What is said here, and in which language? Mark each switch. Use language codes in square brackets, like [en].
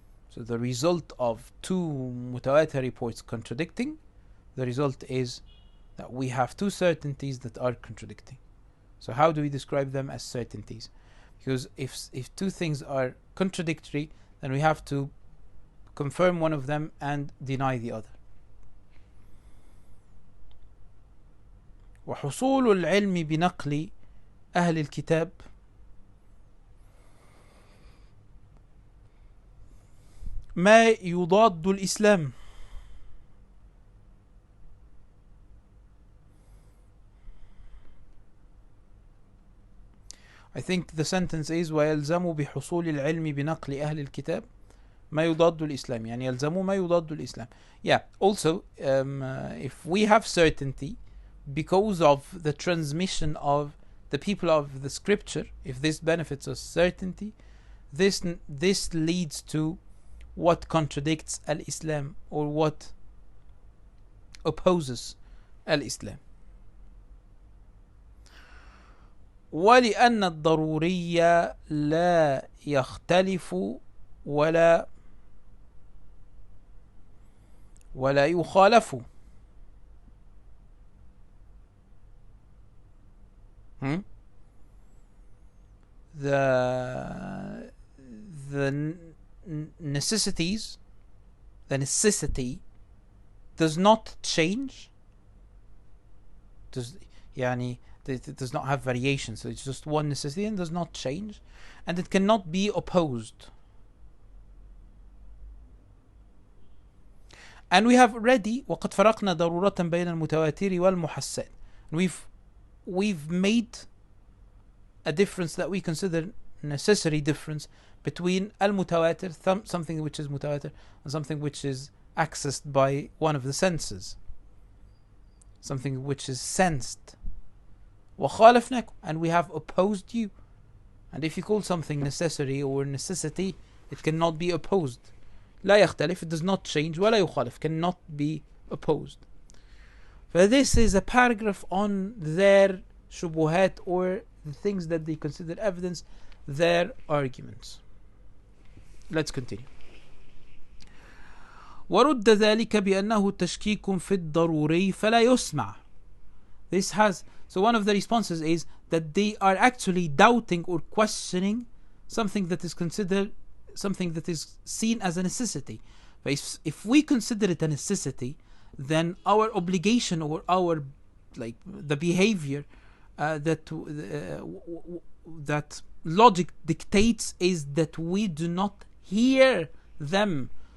[en] So the result of two mutawatir reports contradicting, the result is that we have two certainties that are contradicting. So how do we describe them as certainties? Because if two things are contradictory, then we have to confirm one of them and deny the other. [ar] وحصول العلم بنقل أهل الكتاب ما يضاد الإسلام. [en] I think the sentence is [ar] ويلزم بحصول العلم بنقل أهل الكتاب ما يضاد الإسلام يعني يلزموا ما يضاد الإسلام. [en] Yeah, also if we have certainty because of the transmission of the people of the scripture, if this benefits us certainty, this leads to what contradicts al-Islam or what opposes al-Islam. [ar] ولأن الضروري لا يختلف ولا يخالف. [en] The necessities, the necessity does not change. It does not have variation, so it's just one necessity and does not change, and it cannot be opposed. And we have already [ar] وقد فرقنا ضرورة بين المتواتر والمحسن. [en] We've made a difference that we consider necessary difference between al-mutawatir, something which is mutawatir, and something which is accessed by one of the senses, something which is sensed. [ar] وخالفناكم, [en] and we have opposed you. And if you call something necessary or necessity, it cannot be opposed. [ar] لا يختلف, [en] it does not change. [ar] ولا يخالف, [en] cannot be opposed. So this is a paragraph on their shubuhat, or the things that they consider evidence, their arguments. Let's continue. [ar] ورد ذلك بأنه تشكيك في الضروري فلا يسمع. [en] So one of the responses is that they are actually doubting or questioning something that is considered, something that is seen as a necessity. But if we consider it a necessity, then our obligation or our the behavior that logic dictates is that we do not hear them.